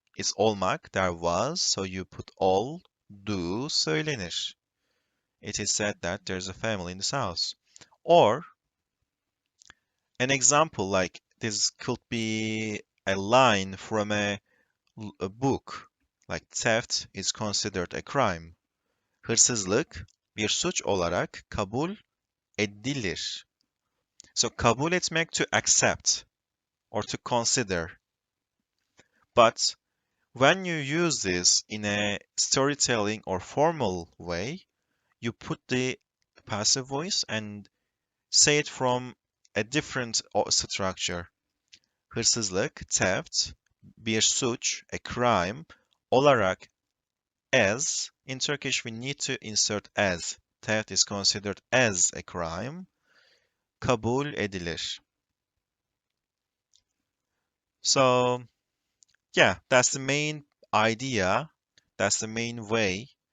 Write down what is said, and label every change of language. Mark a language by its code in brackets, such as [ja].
[en] It's olmak, there was, so you put all, do, söylenir. It is said that there's a family in this house. Or an example like this could be a line from a book, like theft is considered a crime. [tr] Hırsızlık bir suç olarak kabul edilir. [en] So kabul etmek to accept or to consider. But when you use this in a storytelling or formal way, you put the passive voice and say it from a different structure. Hırsızlık, theft, bir suç, a crime, olarak, as. In Turkish, we need to insert as. Theft is considered as a crime. [tr] Kabul edilir. [en] So, yeah, that's the main idea. That's the main way.